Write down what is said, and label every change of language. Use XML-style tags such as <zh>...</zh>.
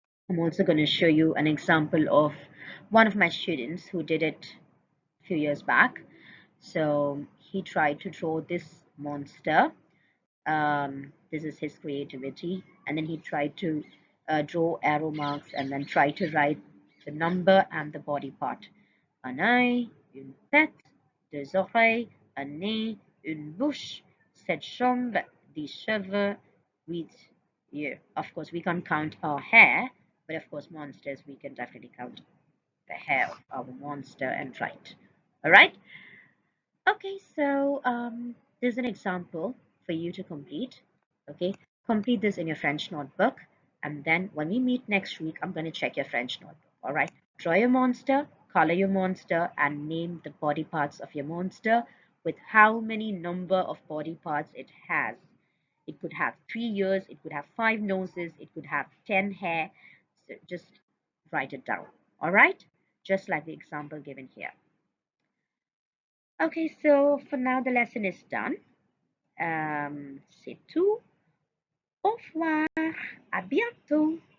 <en>I'm also going to show you an example of one of my students who did it a few years back. So he tried to draw this monster. This is his creativity. And then he tried to draw arrow marks and then try to write the number and the body part.</en> <fr>Un œil, une tête, 2 oreilles, un nez, une bouche, 7 jambes, 10 cheveux, 8 yeux.</fr> <en>Of course, we can't count our hair, but of course, monsters, we can definitely count the hair of our monster and write. All right? Okay, so there's an example for you to complete. Okay, complete this in your French notebook, and then when we meet next week, I'm going to check your French notebook. All right, draw your monster, color your monster, and name the body parts of your monster with how many number of body parts it has. It could have 3 ears, it could have 5 noses, it could have 10 hair. So just write it down. All right, just like the example given here. Okay, so for now the lesson is done.</en> <fr>C'est tout. Au revoir. À bientôt.</fr>